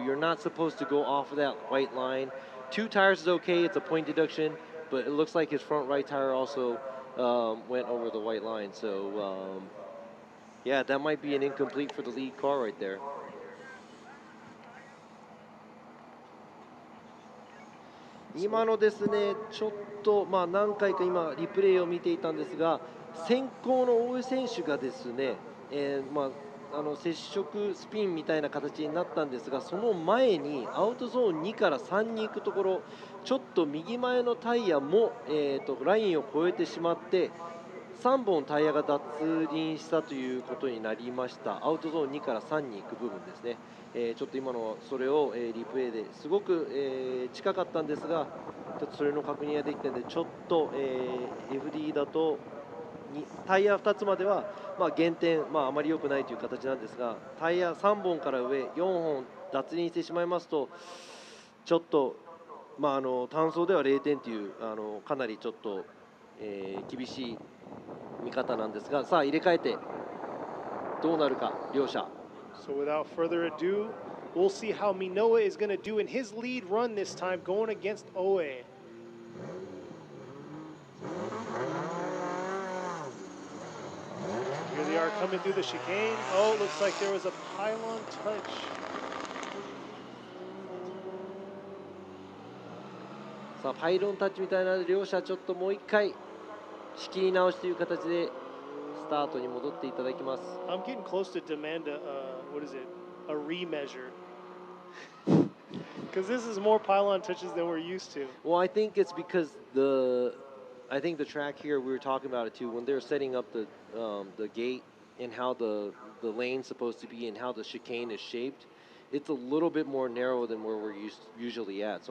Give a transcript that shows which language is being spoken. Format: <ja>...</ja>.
<en>You're not supposed to go off of that white line. 2 tires is okay, it's a point deduction, but it looks like his front right tire also went over the white line. So yeah, that might be an incomplete for the lead car right there. Now,</en> <ja>ですね、ちょっと何回か今リプレイを見ていたんですが、先行の大江選手がですね、接触スピンみたいな形になったんですが、その前にアウトゾーン2から3に行くところ、ちょっと右前のタイヤも、ラインを越えてしまって3本タイヤが脱輪したということになりました。アウトゾーン2から3に行く部分ですね。ちょっと今のそれを、リプレイですごく、近かったんですが、ちょっとそれの確認ができたので、ちょっと、FD だとタイヤ2つまでは、減点、あまり良くないという形なんですが、タイヤ3本から上4本脱輪してしまいますと、ちょっと、単走では0点というかなりちょっと、厳しい見方なんですが、さあ入れ替えてどうなるか両者。</ja> <en>So without further ado, we'll see how Minoa is going to do in his lead run this time, going against Oe. Here they are coming through the chicane. Oh, looks like there was a pylon touch.</en> <ja>さあパイロンタッチみたいなので両者ちょっともう一回仕切り直しという形でスタートに戻っていただきます。</ja> <en>I'm getting close to demand a what is it? A remeasure. Because this is more pylon touches than we're used to. Well, I think it's because I think the track here, we were talking about it too, when they're setting up the gate and how the lane's supposed to be and how the chicane is shaped, it's a little bit more narrow than where we're usually at.</en>